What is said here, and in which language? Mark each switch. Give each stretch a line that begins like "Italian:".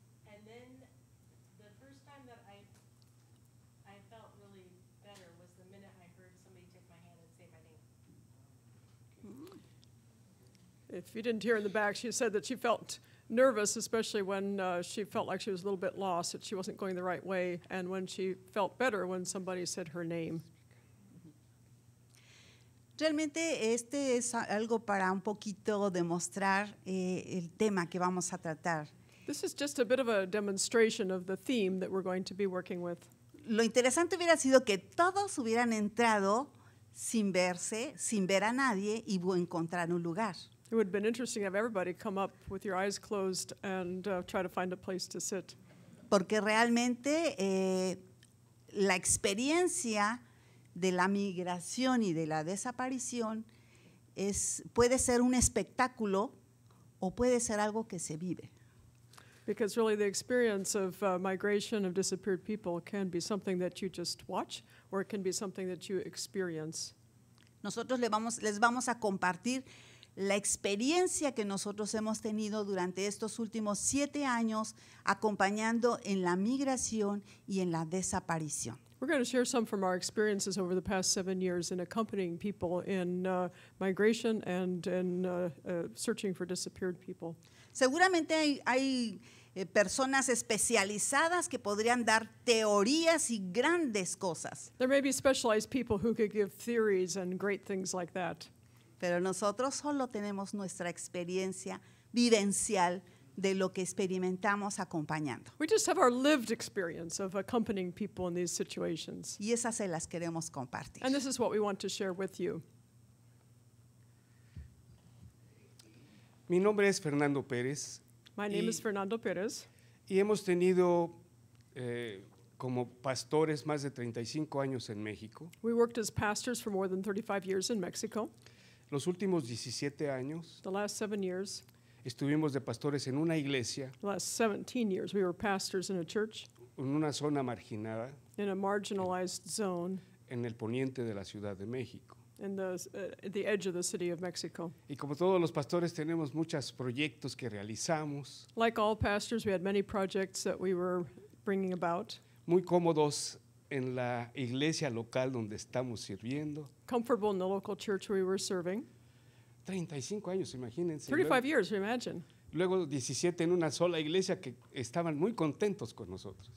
English: And then the first time that I felt really better was the minute I heard somebody take my hand and say my name. If you didn't hear in the back, she said that she felt nervous, especially when she felt like she was a little bit lost, that she wasn't going the right way, and when she felt better when somebody said her name.
Spanish: Realmente este es algo para un poquito demostrar el tema que vamos a tratar.
English: This is just a bit of a demonstration of the theme that we're going to be working with.
Spanish: Lo interesante hubiera sido que todos hubieran entrado sin verse, sin ver a nadie y encontrar un lugar.
English: It would have been interesting to have everybody come up with your eyes closed and try to find a place to sit.
Spanish: Porque realmente la experiencia de la migración y de la desaparición puede ser un espectáculo o puede ser algo que se vive.
English: Because really the experience of migration of disappeared people can be something that you just watch, or it can be something that you experience.
Spanish: Nosotros les vamos a compartir la experiencia que nosotros hemos tenido durante estos últimos 7 años acompañando en la migración y en la desaparición.
English: We're going to share some from our experiences over the past 7 years in accompanying people in migration and in searching for disappeared people.
Spanish: Seguramente hay personas especializadas que podrían dar teorías y grandes cosas.
English: There may be specialized people who could give theories and great things like that.
Spanish: Pero nosotros solo tenemos nuestra experiencia vivencial de lo que experimentamos acompañando.
English: We just have our lived experience of accompanying people in these situations.
Spanish: Y esas se las queremos compartir.
English: And this is what we want to share with you.
Spanish: Mi nombre es Fernando Perez.
English: My name is Fernando Perez.
Spanish: Y hemos tenido como pastores más de 35 años en México.
English: We worked as pastors for more than 35 years in Mexico.
Spanish: Los últimos 17 años
English: The last 7 years,
Spanish: estuvimos de pastores en una iglesia,
English: the last 17 years, we were pastors in a church,
Spanish: una zona marginada
English: in a marginalized zone
Spanish: en el poniente de la Ciudad de México.
English: in the edge of the city of Mexico.
Spanish: Y como todos los pastores tenemos muchos proyectos que realizamos,
English: Like all pastors, we had many projects that we were bringing about.
Spanish: muy cómodos en la iglesia local donde estamos sirviendo.
English: Comfortable in the local church we were serving.
Spanish: 35 años, imagínense.
English: 35 years, imagine.
Spanish: Luego 17 en una sola iglesia que estaban muy contentos con nosotros.